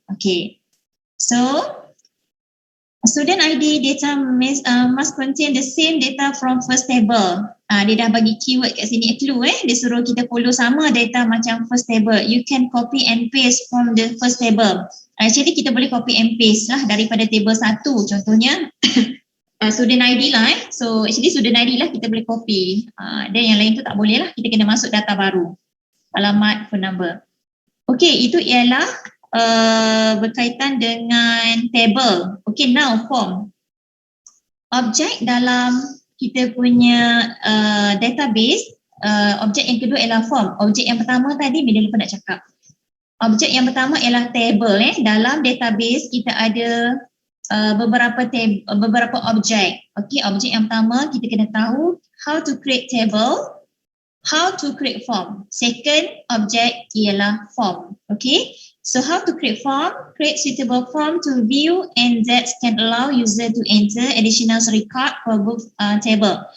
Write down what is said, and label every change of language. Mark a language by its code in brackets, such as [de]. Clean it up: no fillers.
[en] Okay, so student ID data must contain the same data from first table. [ms] Dia dah bagi keyword kat sini, clue dia suruh kita follow sama data macam first table. [en] You can copy and paste from the first table. [ms] Actually kita boleh [en] copy and paste [ms] lah daripada table 1 contohnya. Student ID lah [en] So actually [ms] student ID lah kita boleh copy. Dan yang lain tu tak boleh lah, kita kena masuk data baru, alamat, phone number. Okay, itu ialah berkaitan dengan table. Okay, [en] now form. [ms] Objek dalam kita punya database, objek yang kedua ialah form. Objek yang pertama tadi bila lupa nak cakap. Objek yang pertama ialah table. Dalam database kita ada beberapa objek. Okay, objek yang pertama kita kena tahu [en] how to create table, how to create form. [ms] Second objek ialah form. [en] Okay, so how to create form, create suitable form to view and that can allow user to enter additional record for book table.